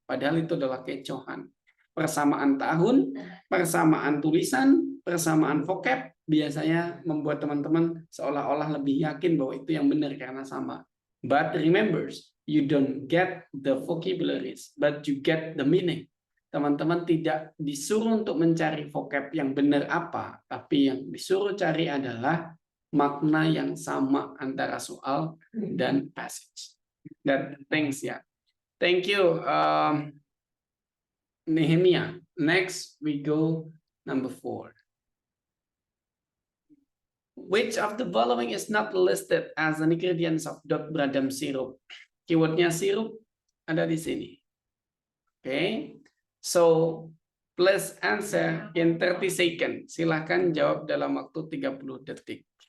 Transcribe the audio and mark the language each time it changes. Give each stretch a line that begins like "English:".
Indonesian: Padahal itu adalah kecohan. Persamaan tahun, persamaan tulisan, persamaan vocab, biasanya membuat teman-teman seolah-olah lebih yakin bahwa itu yang benar karena sama.
English: But remember, you don't get the vocabularies, but you get the meaning.
Indonesian: Teman-teman tidak disuruh untuk mencari vocab yang benar apa, tapi yang disuruh cari adalah makna yang sama antara soal dan passage.
English: That things ya. Thank you, Nehemia. Next we go number 4. Which of the following is not listed as an ingredients of Doc Bradham syrup?
Indonesian: Keywordnya sirup ada di sini. Okay.
English: So, please answer in 30 seconds.
Indonesian: Silahkan jawab dalam waktu 30 detik.